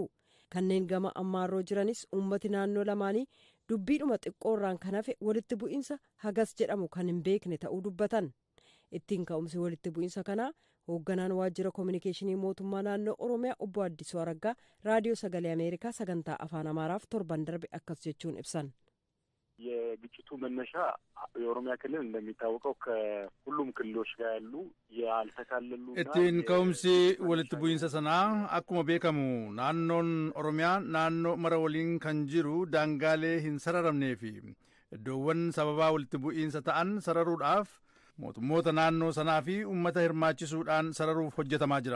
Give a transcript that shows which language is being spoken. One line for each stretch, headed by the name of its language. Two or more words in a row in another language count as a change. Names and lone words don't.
Oromo: Kanneen gama ammaarroo jiranis uummati naannoo lamaanii dubbiidhuma xiqqoorraan kan hafe walitti bu'iinsa hagas jedhamu kan hin beekne ta'uu dubbatan. Ittiin ka'umsi walitti bu'iinsa kanaa hoogganaan waajjira koominikeeshinii mootummaa naannoo Oromiyaa obbo Addisuu Araggaa raadiyoo sagalee Ameerikaa sagantaa afaan Amaaraaf torban darbe akkas jechuun ibsan.
Amharic: የግጭቱ መነሻ የኦሮሚያ ክልል እንደሚታወቀው ከሁሉም ክልሎች ጋር ያሉ ያልተካለሉ
Oromo: ittiin ka'umsi walitti bu'iinsa sanaa akkuma beekamu naannoon Oromiyaa naannoo mara waliin kan jiru daangaalee hin sararamnee fi iddoowwan sababaa walitti bu'iinsa ta'an sararuudhaaf mootummoota naannoo sanaa fi uummata hirmaachisuudhaan sararuuf hojjetamaa jira.